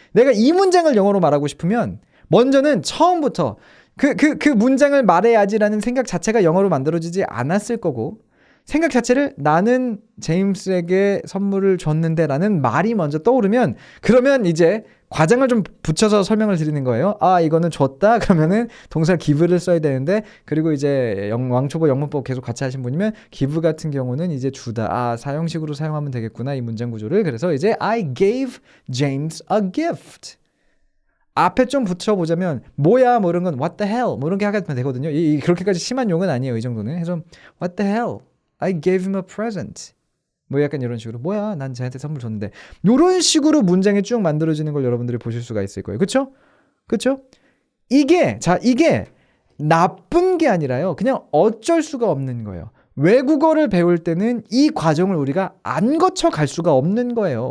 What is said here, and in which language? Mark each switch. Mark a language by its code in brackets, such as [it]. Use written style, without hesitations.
[ko] 내가 이 문장을 영어로 말하고 싶으면 먼저는 처음부터 그 문장을 말해야지라는 생각 자체가 영어로 만들어지지 않았을 거고 생각 자체를 나는 제임스에게 선물을 줬는데 라는 말이 먼저 떠오르면 그러면 이제 과장을 좀 붙여서 설명을 드리는 거예요. 이거는 줬다 그러면은 동사 give를 써야 되는데 그리고 이제 왕초보 영문법 계속 같이 하신 분이면 give 같은 경우는 이제 주다. 사형식으로 사용하면 되겠구나 이 문장 구조를. 그래서 이제 [en] I gave James a gift. [ko] 앞에 좀 붙여보자면 뭐야 뭐 이런 건 [en] what the hell [ko] 뭐 이런 게 하면 되거든요. 그렇게까지 심한 용은 아니에요. 이 정도는. 해서 [en] what the hell I gave him a present. [ko] 뭐 약간 이런 식으로 뭐야 난 쟤한테 선물 줬는데 이런 식으로 문장이 쭉 만들어지는 걸 여러분들이 보실 수가 있을 거예요. 그쵸? 이게 나쁜 게 아니라요. 그냥 어쩔 수가 없는 거예요. 외국어를 배울 때는 이 과정을 우리가 안 거쳐 갈 수가 없는 거예요.